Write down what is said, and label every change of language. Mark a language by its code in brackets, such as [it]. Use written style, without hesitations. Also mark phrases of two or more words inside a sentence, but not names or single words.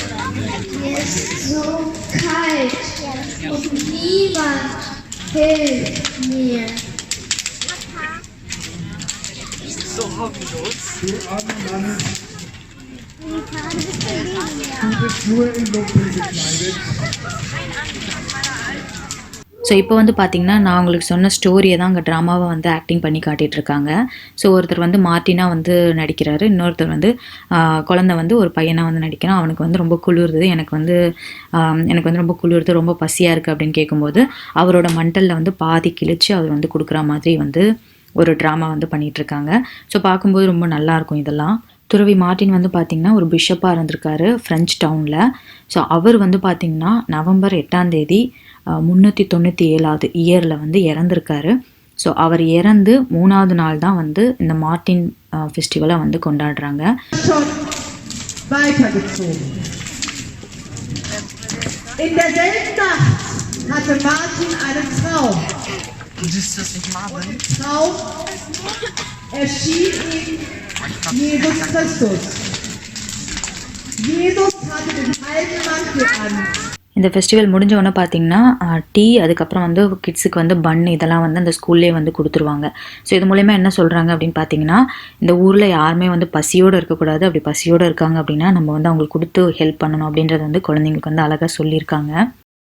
[de] Mir ist so kalt und niemand hilft mir. Du bist nur in Lumpen gekleidet. [ta] ஸோ இப்போ வந்து பார்த்திங்கன்னா நான் உங்களுக்கு சொன்ன ஸ்டோரியை தான் அங்கே ட்ராமாவை வந்து ஆக்டிங் பண்ணி காட்டிகிட்ருக்காங்க. ஸோ ஒருத்தர் வந்து மார்ட்டினாக வந்து நடிக்கிறாரு, இன்னொருத்தர் வந்து குழந்தை வந்து ஒரு பையனாக வந்து நடிக்கிறான். அவனுக்கு வந்து ரொம்ப குளிருது, எனக்கு வந்து ரொம்ப குளிருது, ரொம்ப பசியாக இருக்குது அப்படின்னு கேட்கும்போது அவரோட மண்டலில் வந்து பாதி கிழிச்சு அவர் வந்து கொடுக்குற மாதிரி வந்து ஒரு ட்ராமா வந்து பண்ணிகிட்ருக்காங்க. ஸோ பார்க்கும்போது ரொம்ப நல்லாயிருக்கும் இதெல்லாம். துறவி மார்ட்டின் வந்து பார்த்திங்கன்னா ஒரு பிஷப்பாக இருந்திருக்காரு [en] French town. [ta] ஸோ அவர் வந்து பார்த்திங்கன்னா நவம்பர் 8ஆம் தேதி 397வது இயரில் வந்து இறந்துருக்காரு. ஸோ அவர் இறந்து 3வது நாள் தான் வந்து இந்த மார்ட்டின் ஃபெஸ்டிவலை வந்து கொண்டாடுறாங்க. [de] Schon weitergezogen. In derselben Nacht hatte Martin einen Traum. Traum erschien ihm Jesus Christus. Jesus hatte den alten Mantel an. [ta] இந்த ஃபெஸ்டிவல் முடிஞ்ச உடனே பார்த்தீங்கன்னா டீ, அதுக்கப்புறம் வந்து கிட்ஸுக்கு வந்து பன் இதெல்லாம் வந்து அந்த ஸ்கூல்லே வந்து கொடுத்துருவாங்க. ஸோ இது மூலயமா என்ன சொல்கிறாங்க அப்படின்னு பார்த்தீங்கன்னா, இந்த ஊரில் யாருமே வந்து பசியோடு இருக்கக்கூடாது, அப்படி பசியோடு இருக்காங்க அப்படின்னா நம்ம வந்து அவங்களுக்கு கொடுத்து ஹெல்ப் பண்ணணும் அப்படின்றது வந்து குழந்தைங்களுக்கு வந்து அழகாக சொல்லியிருக்காங்க.